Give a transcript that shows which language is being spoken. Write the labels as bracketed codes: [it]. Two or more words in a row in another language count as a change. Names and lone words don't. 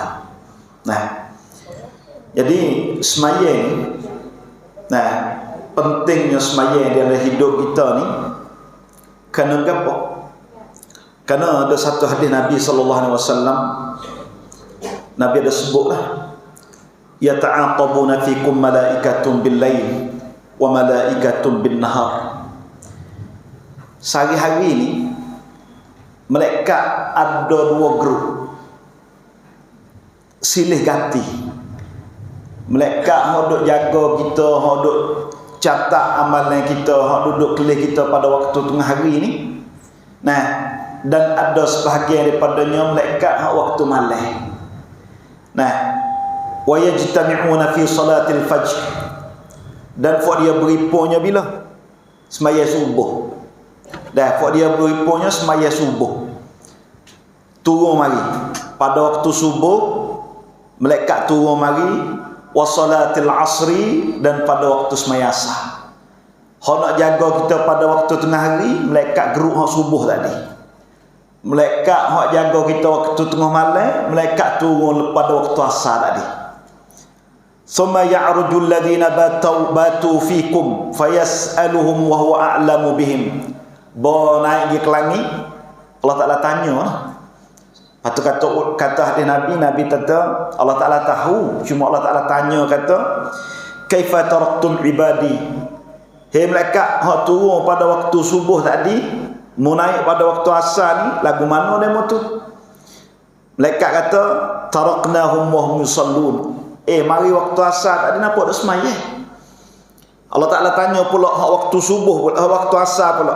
[ms] Nah, jadi semaya ni, pentingnya semaya dalam hidup kita ni kerana apa? Kerana ada satu hadis Nabi SAW, Nabi ada sebutlah, [ar] يتعاقبون فيكم ملائكة بالليل وملائكة بالنهار. [ms] Sehari-hari ni malaikat ada dua grup silih ganti. Malaikat hok duk jaga kita, hok duk catat amalan kita, hok duduk kelih kita pada waktu tengah hari ni. Nah, dan ada sebahagian daripadanya malaikat hok waktu malam. Nah, [ar] ويجتمعون في صلاة الفجر. [ms] Dan fok dia beripunya bila? Semaya subuh. Dah fok dia beripunya semaya subuh. Turun mari. Pada waktu subuh malaikat turun mari, [ar] وصلاة العصر, [ms] dan pada waktu semaya asar. Hok nak jaga kita pada waktu tengah hari, malaikat geruk hok subuh tadi. Malaikat hok jaga kita waktu tengah malam, malaikat turun pada waktu asar tadi. [ar] ثم يعرج الذين باتوا فيكم فيسألهم وهو أعلم بهم. [ms] Bo naik ke langit, Allah Taala tanya. Patut kata hadis Nabi kata Allah Taala tahu, cuma Allah Taala tanya kata [ar] كيف تركتم عبادي. [ms] Hei malaikat hak turun pada waktu subuh tadi, mau naik pada waktu asar ni, lagu mana demo tu? Malaikat kata [ar] تركناهم وهم يصلون. [ms] Mari waktu asar tadi nampak dak semaya. Allah Taala tanya pula hak waktu subuh pula, waktu asar pula.